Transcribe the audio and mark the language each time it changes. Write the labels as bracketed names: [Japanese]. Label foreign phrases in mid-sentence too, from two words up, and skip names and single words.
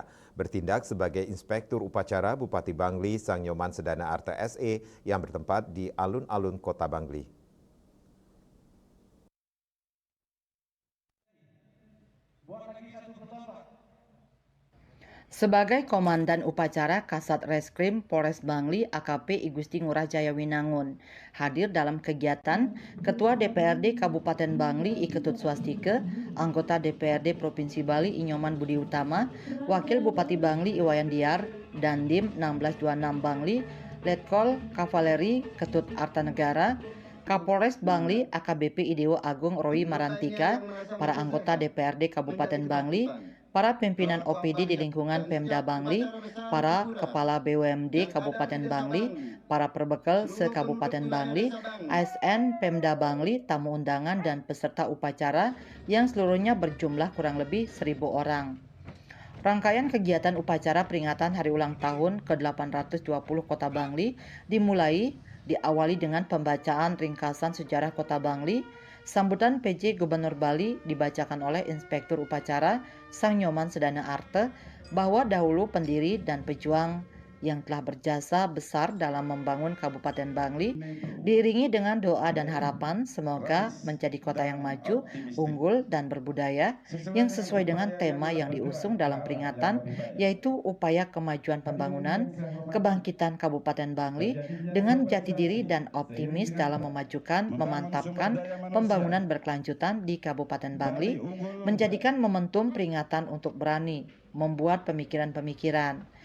[Indonesian] Bertindak sebagai Inspektur Upacara Bupati Bangli Sang Nyoman Sedana Arte SE yang bertempat di alun-alun Kota Bangli. Sebagai Komandan Upacara Kasat Reskrim Polres Bangli AKP I Gusti Ngurah Jaya Winangun, hadir dalam kegiatan Ketua DPRD Kabupaten Bangli I Ketut Swastike, anggota DPRD Provinsi Bali I Nyoman Budi Utama, Wakil Bupati Bangli Iwayan Diar, Dandim 1626 Bangli, Letkol Kavaleri Ketut Artanegara, Kapolres Bangli AKBP Idewo Agung Roy Marantika, para anggota DPRD Kabupaten Bangli, para pimpinan OPD di lingkungan Pemda Bangli, para kepala BUMD Kabupaten Bangli, para perbekal se-Kabupaten Bangli, ASN Pemda Bangli, tamu undangan dan peserta upacara yang seluruhnya berjumlah kurang lebih 1.000 orang. Rangkaian kegiatan upacara peringatan hari ulang tahun ke-820 Kota Bangli diawali dengan pembacaan ringkasan sejarah Kota Bangli. Sambutan PJ Gubernur Bali dibacakan oleh Inspektur Upacara Sang Nyoman Sedana Arte bahwa dahulu pendiri dan pejuang yang telah berjasa besar dalam membangun Kabupaten Bangli, diiringi dengan doa dan harapan semoga menjadi kota yang maju, unggul, dan berbudaya yang sesuai dengan tema yang diusung dalam peringatan, yaitu upaya kemajuan pembangunan, kebangkitan Kabupaten Bangli dengan jati diri dan optimis dalam memajukan, memantapkan pembangunan berkelanjutan di Kabupaten Bangli, menjadikan momentum peringatan untuk berani membuat pemikiran-pemikiran,